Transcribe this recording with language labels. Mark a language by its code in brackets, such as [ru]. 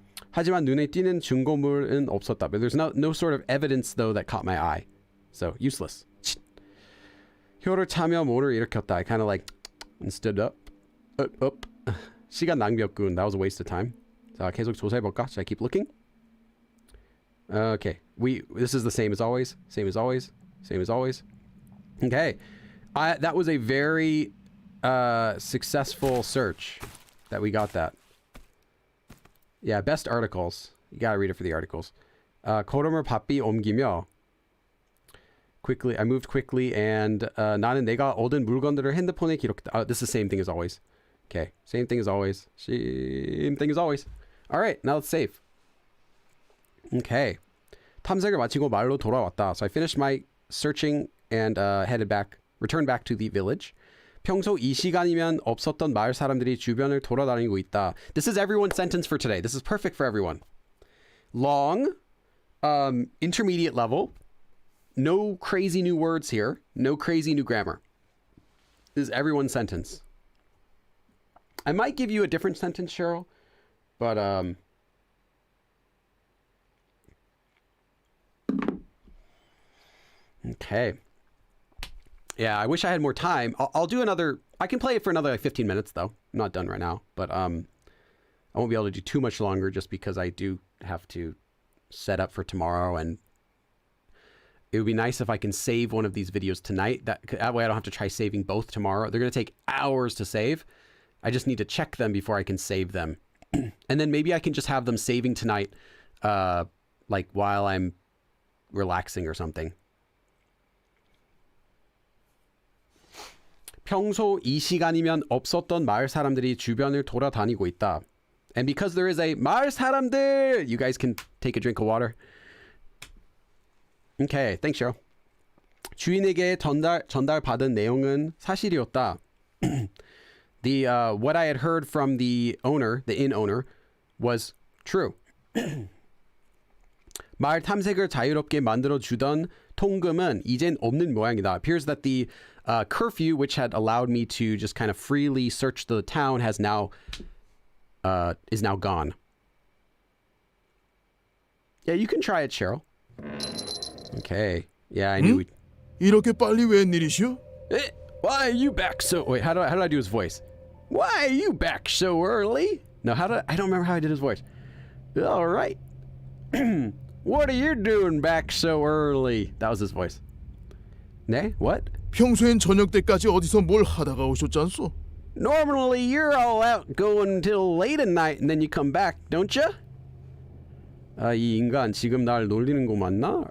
[ko] 하지만 눈에 띄는 증거물은 없었다. [en] But there's no sort of evidence, though, that caught my eye. So, useless. [ko] 혀를 차며 모를 일으켰다. [en] I kind of like and stood up. [ko] 시간 낭비였군. [en] That was a waste of time. [ko] 자, 계속 조사해볼까? [en] Should I keep looking? Okay. This is the same as always. Same as always. Same as always. Okay. That was a very successful search that we got that. Yeah, best articles. You gotta read it for the articles. [ko] 걸음을 바삐 옮기며 [en] quickly, I moved quickly and [ko] 나는 내가 얻은 물건들을 핸드폰에 기록했다. [en] This is the same thing as always. Okay, same thing as always. Same thing as always. All right, now let's save. Okay. [ko] 탐색을 마치고 마을로 돌아왔다. [en] So I finished my searching and returned back to the village. [ko] 평소 이 시간이면 없었던 마을 사람들이 주변을 돌아다니고 있다. [en] This is everyone's sentence for today. This is perfect for everyone. Long, intermediate level, no crazy new words here, no crazy new grammar. This is everyone's sentence. I might give you a different sentence, Cheryl, but okay. Yeah, I wish I had more time. I'll do another. I can play it for another like 15 minutes, though. I'm not done right now, but I won't be able to do too much longer just because I do have to set up for tomorrow, and it would be nice if I can save one of these videos tonight. That way I don't have to try saving both tomorrow. They're going to take hours to save. I just need to check them before I can save them. And then maybe I can just have them saving tonight, like while I'm relaxing or something. [ko] 평소 이 시간이면 없었던 마을 사람들이 주변을 돌아다니고 있다. [en] And because there is a 마을 사람들, you guys can take a drink of water. Okay, thanks, Cheryl. [ko] 주인에게 전달받은 내용은 사실이었다. [en] What I had heard from the owner, the inn owner, was true. [ko] 마을 탐색을 자유롭게 만들어 주던 통금은 이젠 없는 모양이다. [en] It appears that the curfew, which had allowed me to just kind of freely search the town, is now gone. Yeah, you can try it, Cheryl. Okay. Yeah, I knew. [ko] 이렇게 빨리 웬일이시오? [en] Why are you back so? Wait, how do I do his voice? Why are you back so early? No, I don't remember how I did his voice. All right. What are you doing back so early? That was his voice. 네? What? [ko] 평소엔 저녁 때까지 어디서 뭘 하다가 오셨잖소? [en] Normally you're all out going until late at night and then you come back, don't you? [ko] 이 인간 지금 날 놀리는 거 맞나?